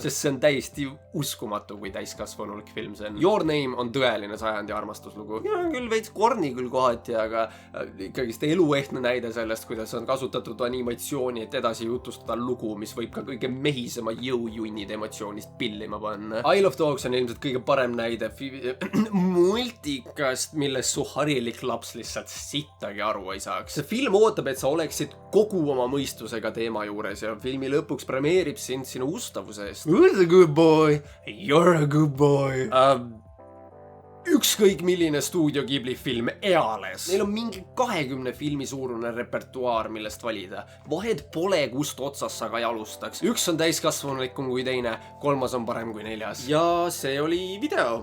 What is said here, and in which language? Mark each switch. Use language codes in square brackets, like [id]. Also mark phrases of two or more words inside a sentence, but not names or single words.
[et] Sest see on täiesti uskumatu, kui täiskasvanulik film see on. Your Name on tõeline sajandi armastuslugu. Ja küll veits korni küll kohati, aga ikkagist eluehtne näide sellest, kuidas on kasutatud animatsiooni, et edasi jutustada lugu, mis võib ka kõige mehisema jõujunnid emotsioonist pillima panna. Isle of Dogs on ilmselt kõige parem näide multikast, milles su harilik laps lihtsalt sittagi aru ei saaks. See film ootab, et sa oleksid kogu oma mõistusega teema juures ja filmi lõpuks premeerib sind sinu ustavuse eest. [en] Who's a good boy? You're a good boy. [et] Ükskõik milline Stuudio Ghibli film eales. Neil on mingi 20 filmi suurune repertuaar, millest valida. Vahed pole, kust otsas sa ka jalustaks. Üks on täiskasvanulikum kui teine, 3 on parem kui 4. Ja see oli video.